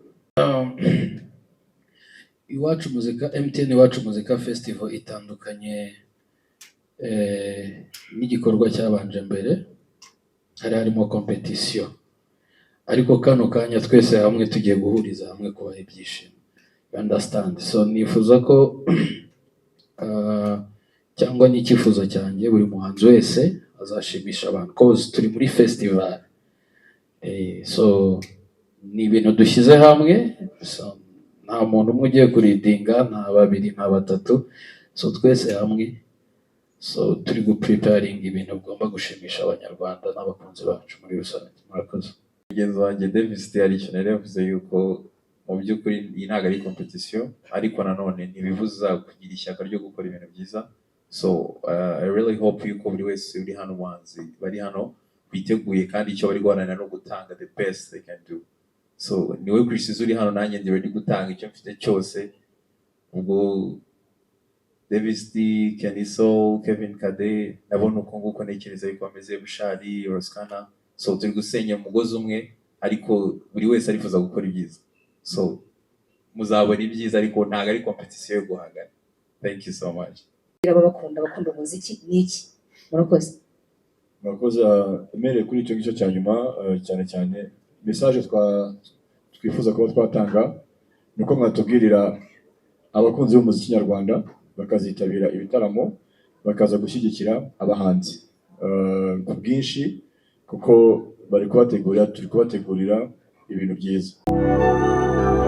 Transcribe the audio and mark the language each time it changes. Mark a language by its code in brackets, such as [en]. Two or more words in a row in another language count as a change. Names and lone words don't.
[rw] Iwacu muzika, MTN Iwacu Muzika Festival itandukanye n'igikorwa cyabanje mbere, hari harimo competition, ariko kano kanya twese hamwe tugiye guhuriza hamwe kubaha ibyishimo. [en] You understand? [rw] So nifuza ko cyangwa n'icyifuzo cyanjye buri muhanzi wese azashimisha abantu, cause turi muri festival. So ni ibintu dushyize hamwe, so nta muntu umwe ugiye kuridinga, nta babiri nta batatu, so twese hamwe, so turi gupreparing ibintu bigomba gushimisha abanyarwanda n'abakunzi bacu muri rusange. Murakoze. Mugenzi wanjye Davis yari ikintu yavuze yuko mu by'ukuri iyi ntabwo ari competition, ariko nanone ntibibuza kugira ishyaka ryo gukora ibintu byiza. [en] So I really hope [rw] yuko buri wese uri hano umuhanzi bari hano biteguye kandi icyo bari guharanira no gutanga [en] the best they can do. [rw] So niwe Chris uri hano, nanjye ndi ready gutanga icyo mfite cyose. Ubwo Davis D, Kenny Soul, Kevin Kade, nabona uko nguko ntekereza yuko bameze, Bushari, Roskana. So turi gusenya umugozi umwe, ariko buri wese arifuza gukora ibyiza. So muzabona ibyiza, ariko ntabwo ari competition yo guhangana. [en] Thank you so much. [rw] bakunda umuziki niki. Murakoze. Murakoze. Emereye kuri icyo ngicyo cya nyuma, cyane cyane message twifuza kuba twatanga nuko mwatubwirira abakunzi b'umuziki nyarwanda bakazitabira ibitaramo, bakaza gushyigikira abahanzi ku bwinshi, kuko turi kubategurira ibintu byiza.